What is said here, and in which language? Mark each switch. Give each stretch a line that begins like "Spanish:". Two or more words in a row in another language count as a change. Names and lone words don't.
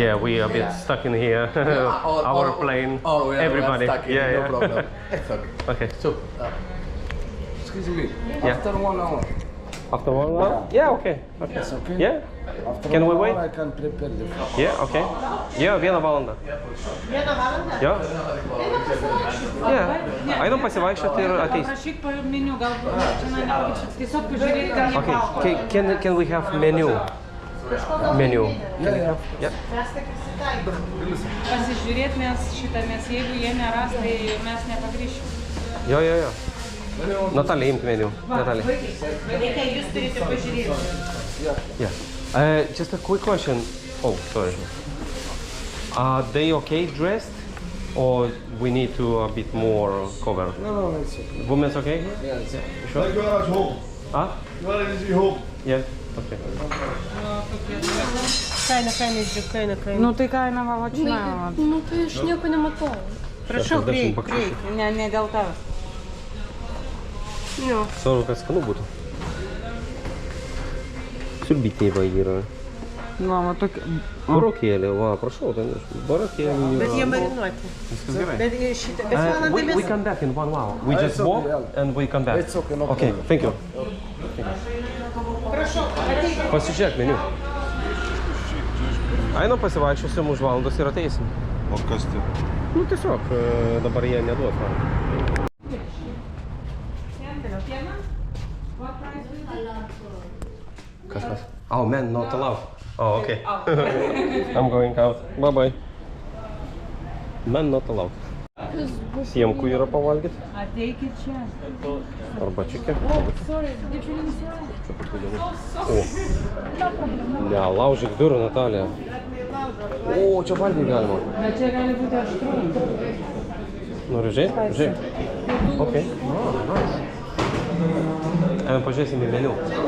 English: Yeah, we are a bit stuck in here. Our plane. Oh, yeah, Everybody. We are stuck in, Yeah, no yeah. problem. It's okay. Okay. So, Excuse me. Yeah. After 1 hour. After 1 hour? Yeah, okay. Yes, okay. Yeah? After Can we 1 wait? hour I can prepare the food. Yeah, okay. Yeah, 1
Lithuanian: valandą. Jo?
English: Yeah.
Lithuanian: Einam pasivaikščioti ir ateis. Prašyk po meniu, galbūt tiesiog pažiūrėti, ką jie valgo.
English: Okay. Can we have menu? Menu. Yeah.
Lithuanian: Pasižiūrėt mes šitą, nes jeigu jie neras, tai mes nepagrįšim. Jo. Natalija, imk menu. Natalija. Reikia, jūs turite pažiūrėti.
English: Yeah. Just a quick question. Oh, sorry. Are they okay dressed? Or we need to a bit more cover? No, it's okay. Women's okay? Yeah, it's okay. Sure? You are at home. Ah? You are at home. Yeah. Okay.
Lithuanian: Kaina. Nu tai kaina valačina. Nu, tai aš nieko nematau. Prašau,
English: 40
Lithuanian: prieik.
English: bucks.
Lithuanian: Ne dėl tavęs. Jo. Svarbu, kad skanu būtų. Siurbytiniai va yra. Va, va tokia. Burokėlė, va, prašau, ten burokėlė. Bet jie marinuoti. Viskas gerai. Bet šitą, bet man
English: We come back in 1 hour. We just it's okay, walk yeah. and we come back. It's okay, no Okay, problem. thank you.
Lithuanian: Prašau, ateik. Pasižiūrėk meniu. Einam pasivaikščiosim už valandos ir ateisim. O kas tai? Nu tiesiog, dabar jie neduos man. Kas?
English: Oh man, not allowed. Oh, okay. I'm going out. Bye bye. Man not allowed.
Lithuanian: Siemkų yra pavalgyti. Ateikit čia. Arba čiukė.
English: Sorry, different.
Lithuanian: O. Ne, laužyk durų, Natalija. O, čia valgyti galima. Bet čia gali būti aštru. Nori žiūrėti? Žiūrėk. Ok.
English: Oh, nice.
Lithuanian: Einam pažiūrėsim į meniu.